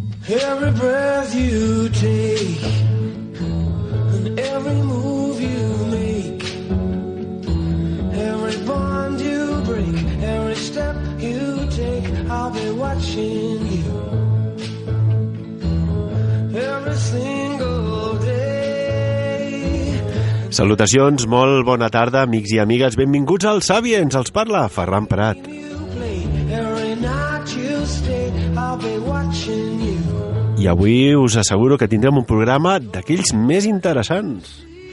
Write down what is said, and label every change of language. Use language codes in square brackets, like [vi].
[en] Every breath you take and every move you make, every bond you break, every step you take, I'll be watching you every single day. [ca] Salutacions, molt bona tarda, amics i amigues. Benvinguts al Sapiens, els parla Ferran Prat. [en] Every night you stay, I'll be watching you. [ca] I avui us asseguro que tindrem un programa d'aquells més interessants.